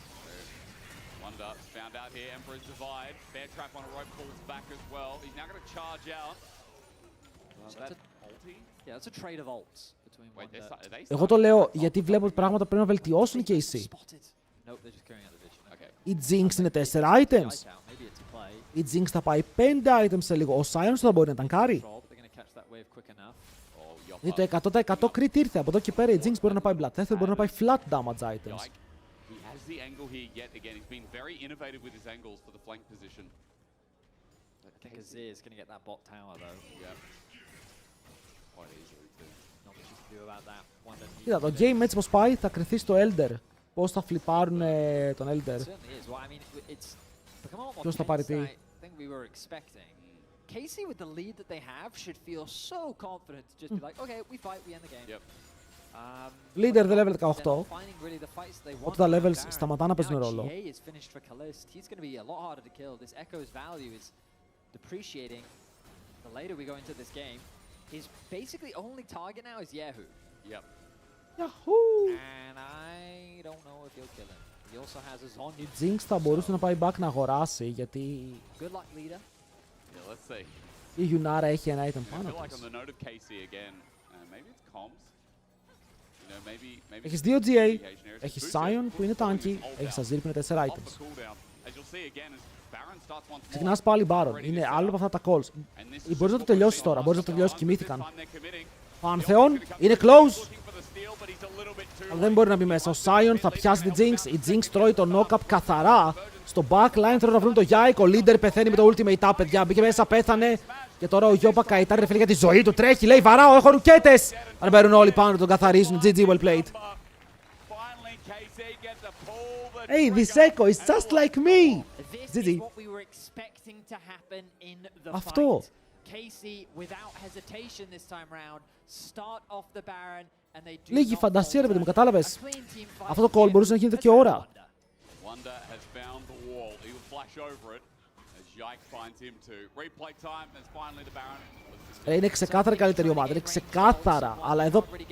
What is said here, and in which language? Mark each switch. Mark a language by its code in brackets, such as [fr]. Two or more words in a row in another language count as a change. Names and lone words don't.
[el] Εγώ το λέω γιατί βλέπω ότι πράγματα πρέπει να βελτιώσουν και οι C. Η Jinx είναι 4 items. Η Jinx θα πάει 5 items σε λίγο. Ο Sion θα μπορεί να ταγκάρει. Το 100% crit ήρθε. Από εδώ και πέρα η Jinx μπορεί να πάει Bloodthirsty, μπορεί να πάει [en] flat damage items. He has the angle here yet again. He's been very innovative with his angles for the flank position. I think Azir is going to get that bot tower though. Yeah. Quite easily too. Not much you can do about that. [el] Κοίτα, το game έτσι πως πάει θα κρυθεί στο Elder. Πώς θα φλιπάρουν τον Elder. Ποιος θα πάρει τι. [en] Casey with the lead that they have should feel so confident to just be like, okay, we fight, we end the game. Yep. Leader the level 18. [el] Οπότε τα levels σταματά να παίζουν ρόλο. [en] He's going to be a lot harder to kill. This Echo's value is depreciating the later we go into this game. His basically only target now is Yahoo. Yep. Yahoo! And I don't know if he'll kill him. He also has his on. [el] Η Jinx θα μπορούσε να πάει back να αγοράσει γιατί [en] Good luck, leader. Yeah, let's see. [el] Η Yunara έχει ένα item πάνω [en] I feel like [el] της. [en] on the note of Casey again, maybe it's comms. You know, maybe [el] Έχεις 2 GA, έχεις Sion που είναι tanky, έχεις Azir που είναι 4 items. [en] As you'll see again, as Baron starts once more. [el] Ξεκινάς πάλι Baron, είναι άλλο από αυτά τα calls. Μπορείς να το τελειώσεις τώρα, μπορείς να το τελειώσεις, κοιμήθηκαν. Pantheon, είναι close. Αλλά δεν μπορεί να μπει μέσα. Ο Sion θα πιάσει την Jinx, η Jinx τρώει το knock-up καθαρά. Στο backline θέλουν να βρουν το Yike, ο leader πεθαίνει με το [en] ultimate up, [el] παιδιά. Μπήκε μέσα, πέθανε. Και τώρα ο Γιώπα καητάρει ρε φίλε για τη ζωή του. Τρέχει, λέει βαράω, έχω ρουκέτες. Αν μπαίνουν όλοι πάνω, τον καθαρίζουν. [en] GG, well played. Hey, this Echo is just like me. GG. [el] Αυτό. Λίγη φαντασία ρε παιδί μου, κατάλαβες. Αυτό το call μπορούσε να γίνεται και ώρα. Είναι ξεκάθαρα καλύτερη ομάδα, είναι ξεκάθαρα, αλλά εδώ...